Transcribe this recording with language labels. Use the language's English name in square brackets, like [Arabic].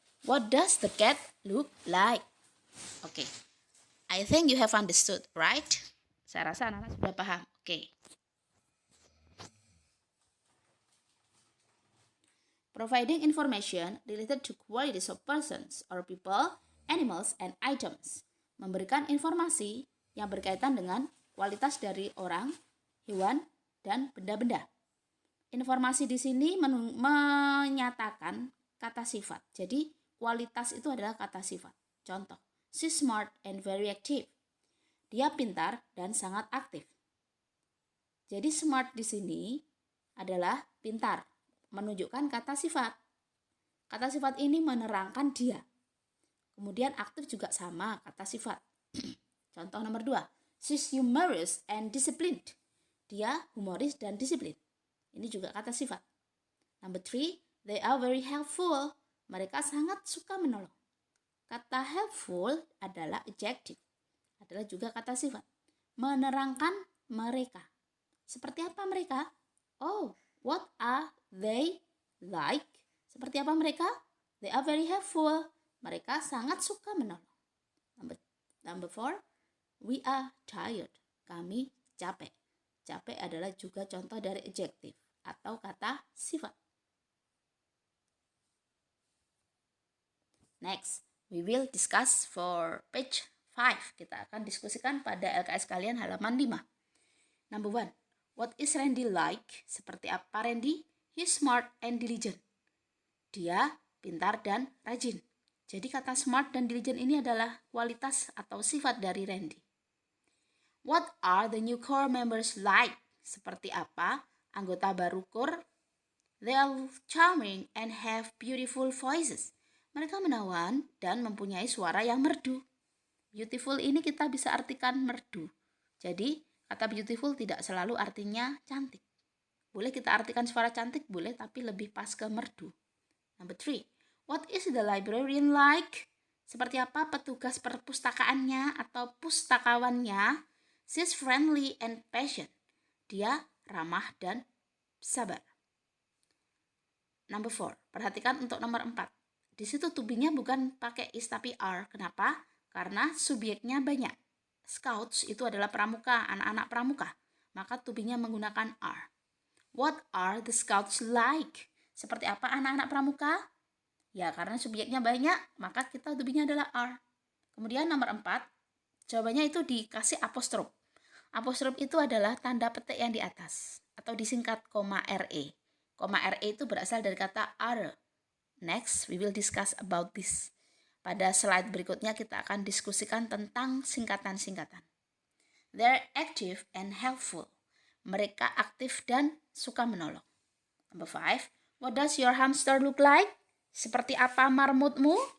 [English] What does the cat look like? Oke. I think you have understood, right? [Indonesian] Saya rasa anak-anak sudah paham. Oke. [English] Providing information related to qualities of persons or people, animals, and items. [Indonesian] Memberikan informasi yang berkaitan dengan kualitas dari orang, hewan, dan benda-benda. Informasi di sini menyatakan kata sifat. Jadi, kualitas itu adalah kata sifat. Contoh, [English] she's smart and very active. [Indonesian] Dia pintar dan sangat aktif. Jadi, smart di sini adalah pintar, menunjukkan kata sifat. Kata sifat ini menerangkan dia. Kemudian aktif juga sama, kata sifat. Contoh nomor 2, [English] she's humorous and disciplined. [Indonesian] Dia humoris dan disiplin. Ini juga kata sifat. [English] Number 3, they are very helpful. [Indonesian] Mereka sangat suka menolong. Kata helpful adalah adjective. Adalah juga kata sifat. Menerangkan mereka. Seperti apa mereka? Oh, [English] what are they like? [Indonesian] Seperti apa mereka? [English] They are very helpful. [Indonesian] Mereka sangat suka menolong. [English] Number 4, we are tired. [Indonesian] Kami capek. Capek adalah juga contoh dari adjective atau kata sifat. [English] Next, we will discuss for page 5. [Indonesian] Kita akan diskusikan pada LKS kalian halaman 5. [English] Number 1, what is Randy like? [Indonesian] Seperti apa Randy? [English] He's smart and diligent. [Indonesian] Dia pintar dan rajin. Jadi kata smart dan diligent ini adalah kualitas atau sifat dari Randy. [English] What are the new core members like? [Indonesian] Seperti apa anggota baru core? [English] They are charming and have beautiful voices. [Indonesian] Mereka menawan dan mempunyai suara yang merdu. Beautiful ini kita bisa artikan merdu. Jadi kata beautiful tidak selalu artinya cantik. Boleh kita artikan suara cantik, boleh, tapi lebih pas ke merdu. [English] Number 3. What is the librarian like? [Indonesian] Seperti apa petugas perpustakaannya atau pustakawannya? [English] She's friendly and patient. [Indonesian] Dia ramah dan sabar. [English] Number 4. [Indonesian] Perhatikan untuk nomor 4. Di situ to be-nya bukan pakai is tapi are. Kenapa? Karena subjeknya banyak. Scouts itu adalah pramuka, anak-anak pramuka. Maka to be-nya menggunakan are. [English] What are the scouts like? [Indonesian] Seperti apa anak-anak pramuka? Ya, karena subjeknya banyak, maka kita to be-nya adalah are. Kemudian nomor 4, jawabannya itu dikasih apostrof. Apostrof itu adalah tanda petik yang di atas, atau disingkat koma RE. Koma RE itu berasal dari kata are. [English] Next, we will discuss about this. [Indonesian] Pada slide berikutnya kita akan diskusikan tentang singkatan-singkatan. [English] They're active and helpful. [Indonesian] Mereka aktif dan suka menolong. [English] Number 5, what does your hamster look like? [Indonesian] Seperti apa marmutmu?